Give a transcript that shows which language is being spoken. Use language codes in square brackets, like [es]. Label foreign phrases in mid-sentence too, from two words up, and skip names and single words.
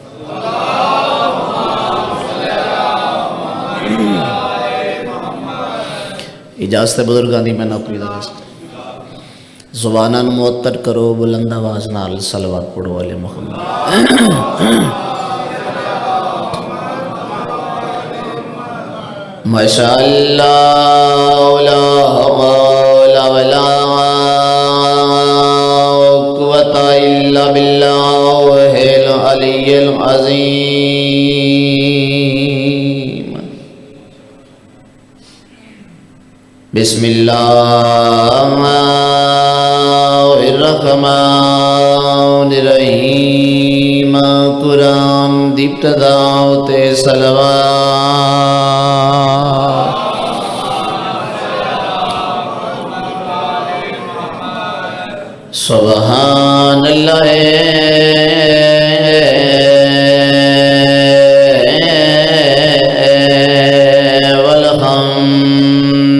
[pa] اجازت بزرگان دی میں نوکری دا زبانان معطر کرو، بلند آواز نال صلوات پڑھو [ar] علی محمد۔ ماشاءاللہ لا حول ولا قوة الا باللہ العلی العظیم۔ بسم اللہ الرحمن الرحیم۔ [pa] قرآن دی ابتدا تے صلوات۔ [ar] سبحان اللہ والحمد